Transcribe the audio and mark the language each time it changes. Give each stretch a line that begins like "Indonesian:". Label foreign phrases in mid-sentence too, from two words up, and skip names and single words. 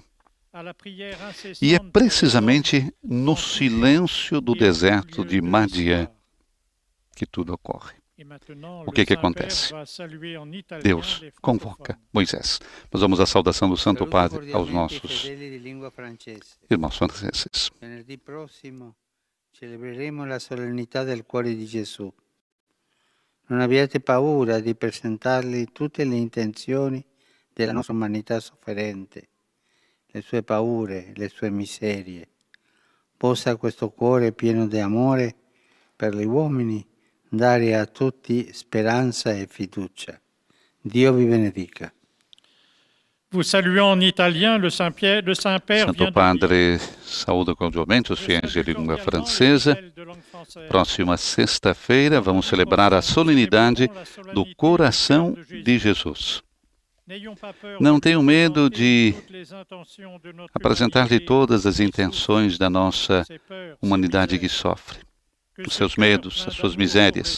Portuguese: E é precisamente no silêncio do deserto de Madian que tudo ocorre. O que acontece? Deus convoca Moisés. Nós vamos à saudação do Santo Padre aos nossos irmãos franceses.
Italian: Venerdì prossimo celebreremo la solennità del cuore di Gesù. Non abbiate paura di presentargli tutte le intenzioni della nostra umanità sofferente, le sue paure, le sue miserie. Possa questo cuore pieno di amore per gli uomini dare a tutti speranza e fiducia. Dio vi benedica.
French: Vous saluons en italien, le Saint-Père
Portuguese: Santo Padre saúda cordialmente os fiéis de língua francesa. Próxima sexta-feira vamos celebrar a solenidade do Coração de Jesus. Não tenham medo de apresentar-lhe todas as intenções da nossa humanidade que sofre, os seus medos, as suas misérias.